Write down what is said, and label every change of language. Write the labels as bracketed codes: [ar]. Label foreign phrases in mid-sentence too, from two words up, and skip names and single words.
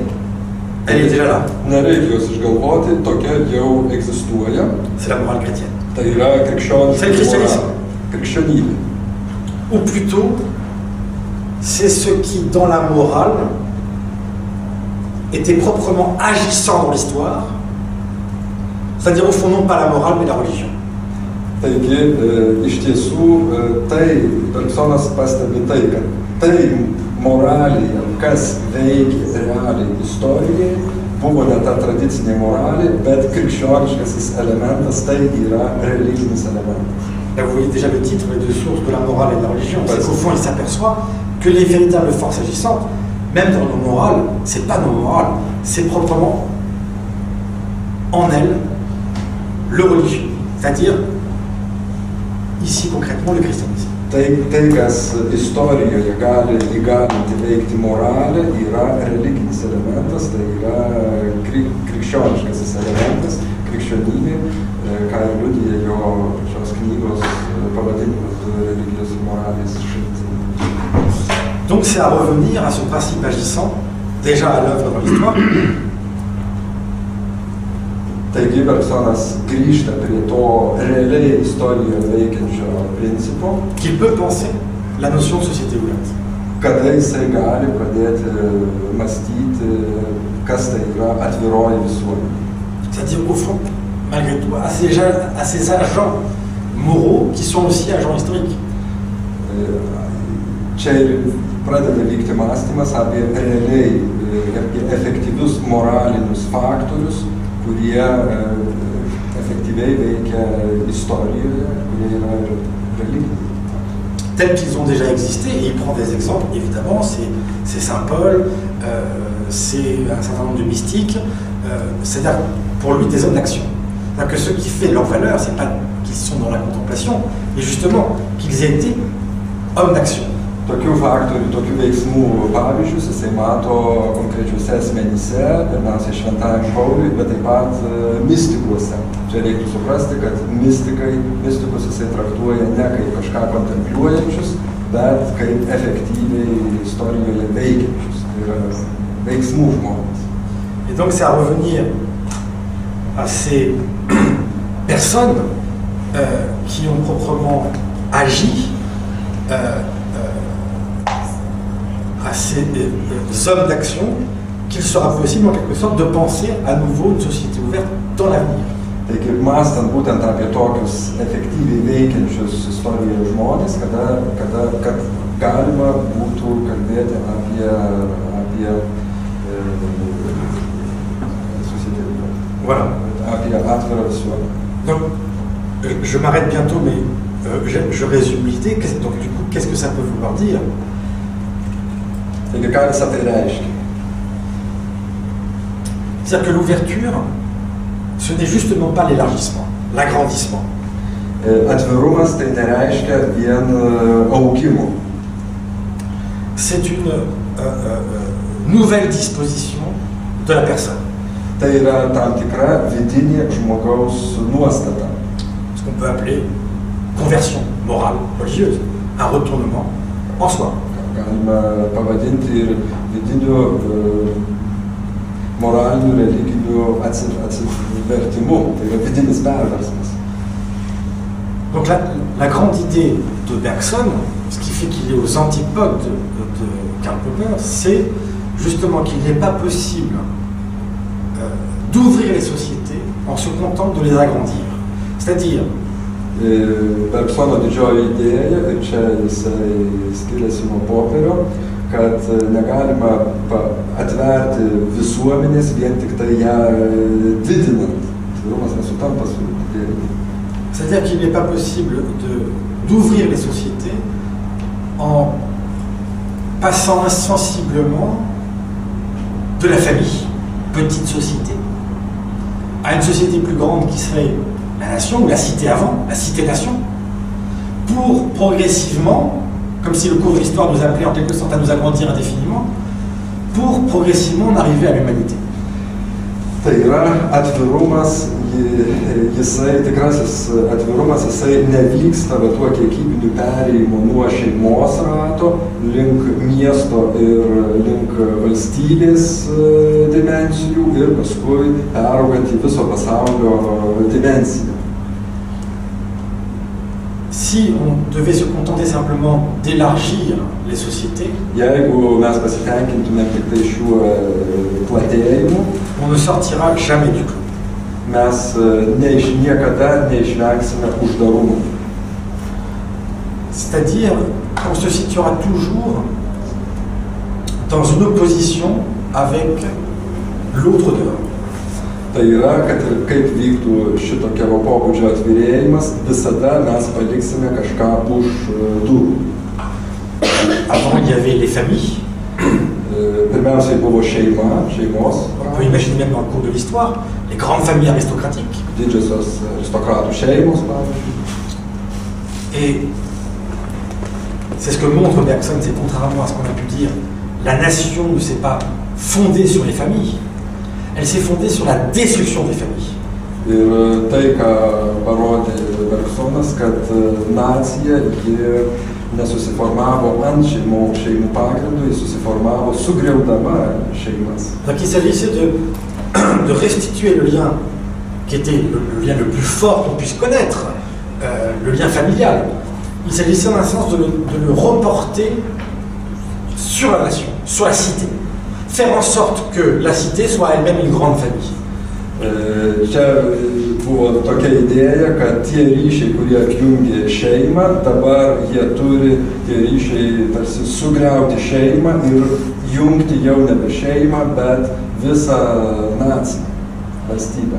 [fr] Elle est déjà là. [lt] Nereikia jos išgalvoti, tokia jau egzistuoja. [fr] C'est la morale chrétienne. [lt] Tai yra [fr] C'est le christianisme. [lt] Krikščionybė. [fr] Ou plutôt, c'est ce qui, dans la morale, était proprement agissant dans l'histoire, c'est-à-dire au fond non pas la morale mais la religion. [lt] Taigi, iš tiesų, tai Bergsonas pastebi tai, kad tai moralėje, kas veikia realiai istorijoje, buvo ne ta tradicinė moralė, bet krikščioniškasis elementas, tai yra religinis elementas. [fr] Là, vous voyez déjà le titre, les deux sources de la morale et de la religion. C'est qu'au fond, il s'aperçoit que les véritables forces agissantes, même dans nos morales, c'est pas nos morales, c'est proprement en elles le religieux, c'est-à-dire ici concrètement le christianisme. [lt] Tai, kas istorijoje gali įgalinti veikti moralę, yra religinis elementas, tai yra krikščioniškasis elementas, krikščionybė, ką ir liudija jo šios knygos pavadinimas religijos ir moralės šaltinis. [fr] Donc c'est à revenir à ce principe agissant, déjà à l'œuvre dans l'histoire. [lt] Taigi Bergsonas grįžta prie to realiai istorijoje veikiančio principo. [fr] Qu'il peut penser la notion de société ouverte. [lt] Kada jisai gali pradėti mąstyti, kas tai yra atviroji visuomenė. [fr] C'est-à-dire au fond, malgré tout, à ces agents moraux qui sont aussi agents historiques. [lt] Čia ir pradeda vykti mąstymas apie realiai, apie efektyvius moralinius faktorius, kurie effectivement veikia istorijoje, kurie yra religiniai. [fr] Tels qu'ils ont déjà existé, et il prend des exemples, évidemment, c'est Saint Paul, c'est un certain nombre de mystiques, c'est-à-dire pour lui des hommes d'action. C'est-à-dire que ce qui fait leur valeur, c'est pas qu'ils sont dans la contemplation, mais justement qu'ils aient été hommes d'action. [lt] tokių faktorių, tokių veiksmų pavyzdžius jisai mato konkrečiuose asmenyse, pirmiausia Šventajam Pauliui, bet taip pat mistikuose. Čia reiktų suprasti, kad mistikus jisai traktuoja ne kaip kažką kontempliuojančius, bet kaip efektyviai istorijoje veikiančius. Tai yra veiksmų žmonės. [fr] Et donc c'est à revenir à ces personnes qui ont proprement agi, à ces hommes d'action, qu'il sera possible en quelque sorte de penser à nouveau une société ouverte dans l'avenir. [lt] Taigi, mąstant būtent apie tokius efektyviai veikiančius istorijoje žmonės, kad galima būtų kalbėti apie voilà. Apie atvirą visuomenę. [fr] Donc, je m'arrête bientôt, mais je résume l'idée. Donc, du coup, qu'est-ce que ça peut vouloir dire? [lt] Taigi, ką visą tai reiškia? [fr] C'est-à-dire que l'ouverture, ce n'est justement pas l'élargissement, l'agrandissement. [lt] Atvirumas tai nereiškia vien augimo. [fr] C'est une nouvelle disposition de la personne. [lt] Tai yra tam tikra vidinė žmogaus nuostata. [fr] Ce qu'on peut appeler conversion morale, religieuse, un retournement en soi. [lt] Galima pavadinti ir vidiniu moraliniu, religiniu atsivertimu. Tai yra vidinis perversmas. [fr] Donc la grande idée de Bergson, ce qui fait qu'il est aux antipodes de Karl Popper, c'est justement qu'il n'est pas possible d'ouvrir les sociétés en se contentant de les agrandir. C'est-à-dire... [lt] Bergsono didžioji idėja, ir čia jisai skiriasi nuo Poperio, kad negalima atverti visuomenės vien tik tai ją didinant. Atvirumas nesutampa su idėja. [fr] C'est-à-dire qu'il n'est pas possible d'ouvrir les sociétés en passant insensiblement de la famille, petite société, à une société plus grande qui serait la nation, ou la cité avant, la cité-nation, pour progressivement, comme si le cours de l'histoire nous appelait en quelque sorte à nous agrandir indéfiniment, pour progressivement en arriver à l'humanité. [lt] Tai yra atvirumas, tikrasis atvirumas, jisai nevyksta tuo kiekybiniu perėjimu nuo šeimos rato link miesto ir link valstybės dimensijų ir paskui peraugant į viso pasaulio dimensiją. [fr] Si on devait se contenter simplement d'élargir les sociétés, [lt] jeigu mes pasitenkintumėm tik tai šiuo platėjimu, [fr] on ne sortira jamais du clos. [lt] Mes niekada neišvengsime uždarumo. [fr] C'est-à-dire qu'on se situera toujours dans une opposition avec l'autre dehors. [lt] Tai yra, kad ir kaip vyktų šitokio pobūdžio atvirėjimas, visada mes paliksime kažką už durų. [fr] Avant, il y avait les familles. [lt] Pirmiausiai buvo šeimos. [fr] On peut imaginer même dans le cours de l'histoire, les grandes familles aristocratiques. [lt] Didžiosios aristokratų šeimos, pavyzdžiui. [fr] Et c'est ce que montre Bergson, c'est contrairement à ce qu'on a pu dire, la nation ne s'est pas fondée sur les familles. Elle s'est fondée sur la destruction des familles. [lt] Ir tai, ką parodė Bergsonas, kad nacija nesusiformavo ant šeimų pagrindų, jis susiformavo sugriaudama šeimas. [fr] Donc il s'agissait de restituer le lien qui était le lien le plus fort qu'on puisse connaître, le lien familial. Il s'agissait en un sens de le reporter sur la nation, sur la cité. Faire en sorte que la cité soit elle-même une grande famille. [lt] Čia buvo tokia idėja, kad tie ryšiai, kurie apjungė šeimą, dabar jie turi tie ryšiai tarsi sugriauti šeimą ir jungti jau nebe šeimą, bet visą naciją, valstybę.